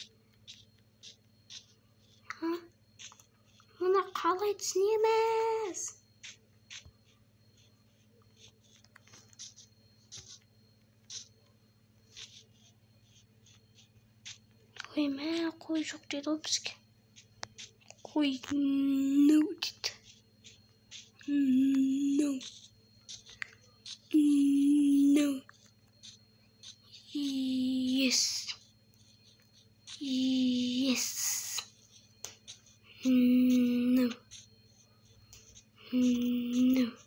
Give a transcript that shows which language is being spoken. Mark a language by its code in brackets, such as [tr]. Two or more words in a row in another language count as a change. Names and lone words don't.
[kk] Оны қалай түсінеміз? Ой, мә, қой жоқ деді ол бізге. Қой, no дейді. [en] No. No. Yes. Yes. No. No.